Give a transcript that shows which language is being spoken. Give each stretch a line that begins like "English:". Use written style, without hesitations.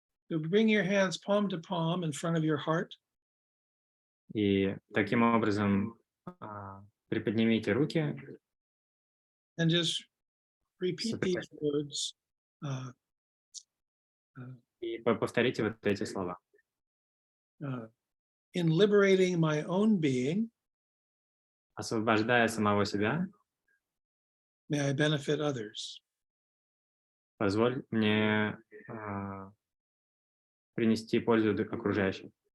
English: So bring your hands palm to palm in front of your heart.
Russian: И таким образом приподнимите руки.
English: And just repeat these words.
Russian: И повторите вот эти слова.
English: In liberating my own being,
Russian: Освобождая самого себя,
English: may I benefit others.
Russian: позволь мне принести пользу окружающим.